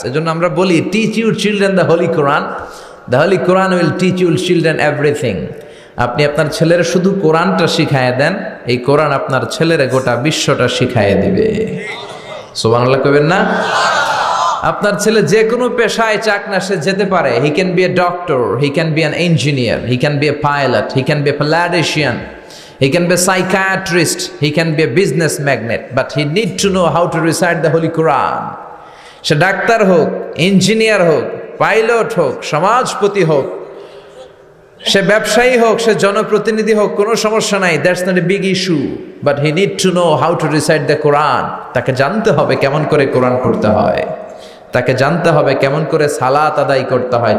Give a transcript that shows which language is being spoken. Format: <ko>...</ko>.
<bn>এজন্য আমরা বলি</bn> <en>Teach your children the Holy Quran, the Holy Quran will teach your children everything.</en> <bn>আপনি আপনার ছেলের শুধু কোরআনটা শিখাইয়া দেন, এই কোরআন আপনার ছেলের গোটা বিশ্বটা শিখাইয়া দিবে। সুবহানাল্লাহ কইবেন না? আপনার ছেলে যে কোনো পেশায় চাক না, সে যেতে পারে।</bn> <en>He can be a doctor, he can be an engineer, he can be a pilot, he can be a politician, he can be a psychiatrist, he can be a business magnate, but he need to know how to recite the Holy Quran.</en> <bn>Say doctor হোক, engineer হোক, pilot হোক, সমাজপতি হোক, সে ব্যবসায়ী হোক, সে জনপ্রতিনিধি হোক, কোনো সমস্যা নাই,</bn> <en>That's not a big issue, but he need to know how to recite the Quran.</en> <bn>তাকে জানতে হবে কেমন করে কোরআন পড়তে হয়, তাকে জানতে হবে কেমন করে সালাত আদায় করতে হয়।</bn>